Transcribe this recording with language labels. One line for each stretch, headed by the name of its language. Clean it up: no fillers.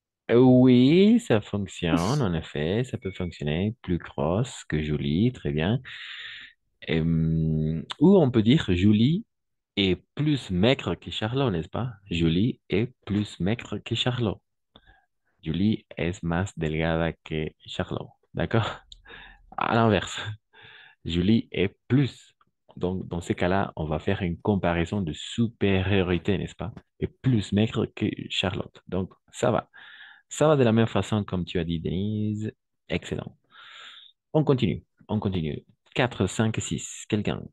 French: Oui, ça fonctionne, en effet, ça peut fonctionner. Plus grosse que Julie, très bien. Ou on peut dire Julie est plus maigre que Charlot, n'est-ce pas? Julie est plus maigre que Charlot.
Spanish: Julie es más delgada que Charlot.
French: D'accord? À l'inverse, Julie est plus. Donc, dans ces cas-là, on va faire une comparaison de supériorité, n'est-ce pas? Et plus maigre que Charlotte. Donc, ça va. Ça va de la même façon comme tu as dit, Denise. Excellent. On continue. On continue. 4, 5, 6. Quelqu'un.